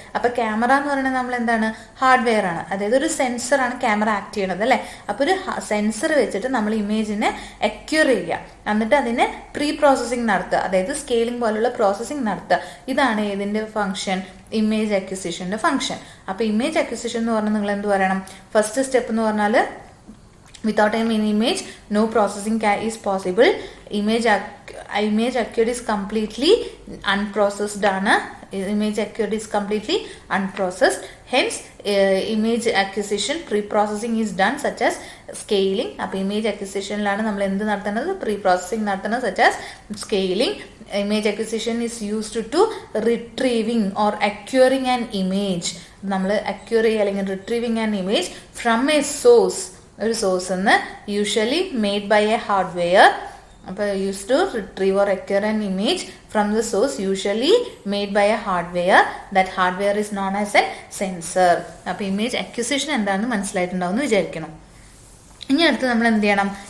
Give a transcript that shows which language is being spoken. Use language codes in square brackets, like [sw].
[ml] അപ്പൊ ക്യാമറ എന്ന് പറയുന്നത് നമ്മൾ എന്താണ്? ഹാർഡ്വെയർ ആണ്. അതായത് ഒരു സെൻസറാണ് ക്യാമറ ആക്ട് ചെയ്യണത് അല്ലേ? അപ്പൊ ഒരു സെൻസർ വെച്ചിട്ട് നമ്മൾ ഇമേജിനെ അക്വയർ ചെയ്യുക, എന്നിട്ട് അതിനെ പ്രീ പ്രോസസ്സിംഗ് നടത്തുക, അതായത് സ്കെയിലിംഗ് പോലുള്ള പ്രോസസ്സിംഗ് നടത്തുക. ഇതാണ് ഇതിന്റെ ഫംഗ്ഷൻ, ഇമേജ് അക്വിസിഷന്റെ ഫംഗ്ഷൻ. അപ്പൊ ഇമേജ് അക്വിസിഷൻ എന്ന് പറഞ്ഞാൽ നിങ്ങൾ എന്ത് പറയണം? [en] first step [ml] എന്ന് പറഞ്ഞാൽ [en] without an image no processing is possible. Image acquired is completely unprocessed ആണ്. Image acquired is completely unprocessed. Hence image acquisition pre-processing is done such as scaling. [ml] അപ്പോൾ image acquisitionലാണ് നമ്മൾ എന്ത് നടത്തുന്നത്? [en] pre-processing [ml] നടത്തുന്നത് [en] such as scaling. Image acquisition is used to retrieving or acquiring an image. നമ്മൾ acquire [ml] ചെയ്യുക അല്ലെങ്കിൽ [en] retrieving an image from a source, [ml] ഒരു source നിന്ന്, [en] Usually made by a hardware. അപ്പോൾ use to retrieve or acquire an image from the source usually made by a hardware. That hardware is known as a sensor. [ml] അപ്പോൾ image acquisition എന്താണെന്ന് മനസ്സിലായിട്ടുണ്ടാവും എന്ന് വിചാരിക്കണം. ഇനി അടുത്ത് നമ്മൾ എന്ത് ചെയ്യണം?